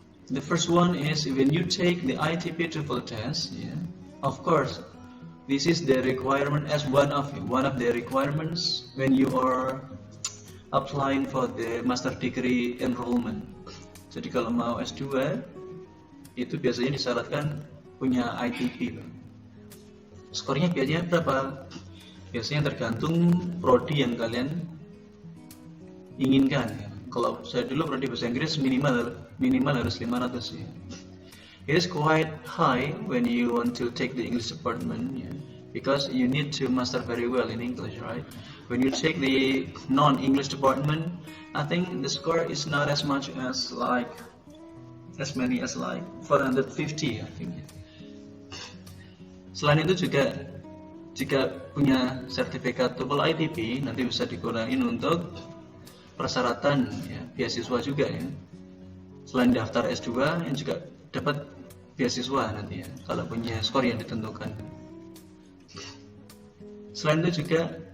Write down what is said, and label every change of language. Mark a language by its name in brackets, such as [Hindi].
[English] The first one is when you take the ITP TOEFL test, of course, this is the requirement as one of the requirements when you are applying for the master degree enrollment. [Indonesian] Jadi kalau mau S2 itu biasanya disyaratkan punya ITP. Skornya biasanya berapa? Biasanya tergantung prodi yang kalian inginkan. Kalau saya dulu prodi bahasa Inggris minimal harus 500 ya. [English] It is quite high when you want to take the English department because you need to master very well in English, right? When you take the non-English department, I think the score is not as much as as many as 450 I think. [Indonesian] Selain itu juga jika punya sertifikat TOEFL ITP nanti bisa dikurangin untuk persyaratan beasiswa juga ya. Selain daftar S2 yang juga dapat beasiswa nanti ya kalau punya skor yang ditentukan. Selain itu juga